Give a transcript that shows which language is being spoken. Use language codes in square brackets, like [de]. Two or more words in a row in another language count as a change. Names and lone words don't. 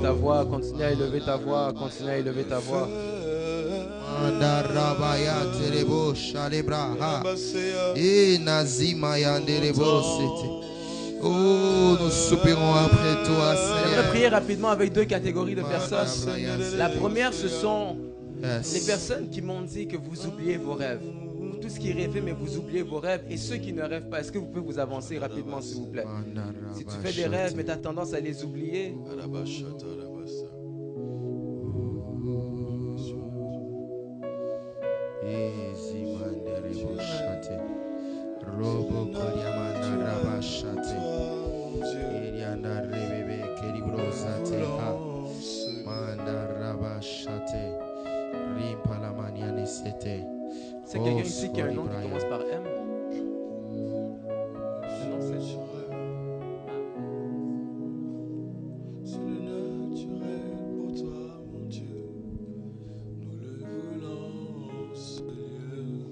[fr] voix, continue à élever ta voix, continue à élever ta voix. Mandarabaya terebo shalebraha. Et Nazima yanderebo c'était. Oh, nous soupirons après toi, J'aimerais Seigneur. prier rapidement avec deux catégories de personnes. La première, ce sont Yes. les personnes qui m'ont dit que vous oubliez vos rêves. Vous tous qui rêvez, mais vous oubliez vos rêves. Et ceux qui ne rêvent pas, est-ce que vous pouvez vous avancer rapidement, s'il vous plaît? Si tu fais des rêves, mais tu as tendance à les oublier, Easy manderebo shate. Robo koriamanda rabashate. Irianda rebebe keribrosate ha. Manda rabashate. Rimpalamaniani sete. c'est quelqu'un ici qui a un nom qui commence par M? Le nom, c'est... C'est le naturel pour toi, mon Dieu. Nous le voulons, Seigneur.